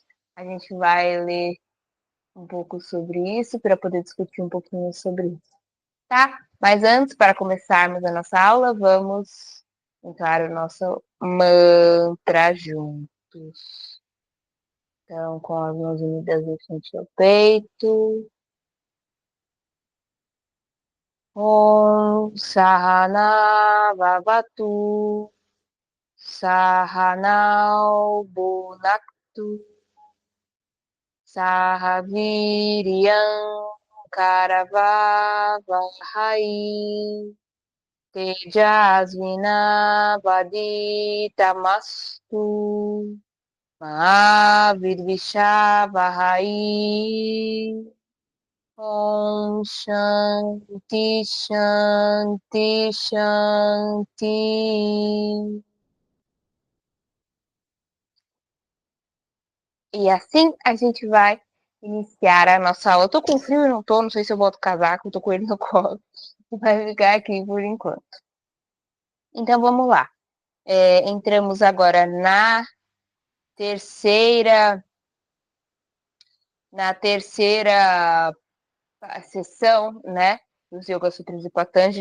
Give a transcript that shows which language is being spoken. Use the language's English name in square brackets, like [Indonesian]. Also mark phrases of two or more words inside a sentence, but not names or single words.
[Portuguese] A gente vai ler um pouco sobre isso, para poder discutir um pouquinho sobre isso, tá? Mas antes, para começarmos a nossa aula, vamos entrar o nosso mantra juntos. Então, com as mãos unidas em frente ao peito. [Sanskrit] ॐ सहना ववतु सहनौ भुनक्तु सहविरियम् करवावहै तेजस्विनावदितमस्तु महाविर्विषावहै. ॐ शान्तिः शान्तिः शान्तिः. [Portuguese] E assim a gente vai iniciar a nossa aula. Eu tô com frio e não tô, não sei se eu boto o casaco, tô com ele no colo. Vai ficar aqui por enquanto. Então vamos lá. Entramos agora terceira, na terceira sessão, né, dos Yoga Sutras de Patanjali.